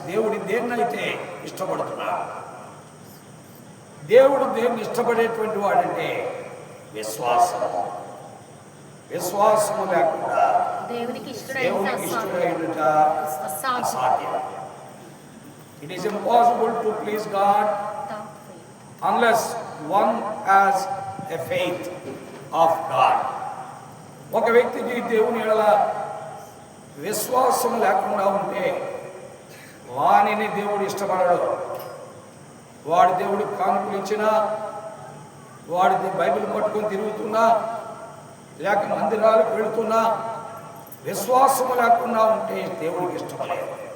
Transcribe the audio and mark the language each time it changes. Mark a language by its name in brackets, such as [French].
[Telugu] దేవుడి దేన్నైతే ఇష్టపడుతున్నాడు, దేవుడు దేన్ని ఇష్టపడేటువంటి వాడంటే విశ్వాసము. విశ్వాసము లేకుండా దేవునికి ఇష్టమైనట అసాధ్యం. [English] It is impossible to please God unless one has a faith of God. [Telugu] ఒక వ్యక్తికి దేవుని ఎడల విశ్వాసం లేకుండా ఉంటే వానిని దేవుడు ఇష్టపడడు. వాడి దేవుడు కానుకలు ఇచ్చినా, వాడి బైబిల్ పట్టుకొని తిరుగుతున్నా, లేక మందిరాలకు వెళుతున్నా, విశ్వాసము లేకుండా ఉంటే దేవుడికి ఇష్టపడలేదు.